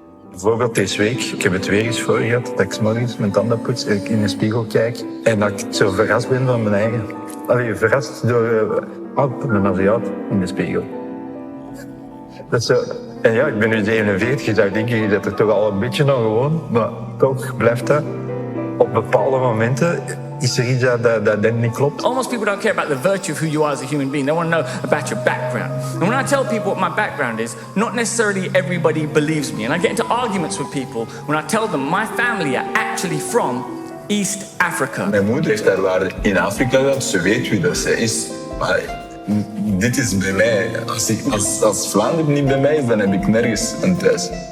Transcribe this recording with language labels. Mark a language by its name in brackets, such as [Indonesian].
[Dutch] Bijvoorbeeld deze week, ik heb het weer eens voor gehad, dat ik 's morgens mijn tanden poets en ik in de spiegel kijk en dat ik zo verrast ben van mijn eigen. Allee, verrast door een Aziat in de spiegel. Dat is zo. En ja, ik ben nu 47, je zou denken dat er toch al een beetje nog gewoon, maar toch blijft dat. Op bepaalde momenten is er iets dat niet klopt. [English] Almost people don't care about the virtue of who you are as a human being. They want to know about your background. And when I tell people what my background is, not necessarily everybody believes me. And I get into arguments with people when I tell them my family are actually from East Africa. [Dutch] Mijn moeder heeft haar waarde in Afrika gehad, ze weet wie dat zij is. Maar dit is bij mij. Als Vlaanderen niet bij mij is, dan heb ik nergens een thuis.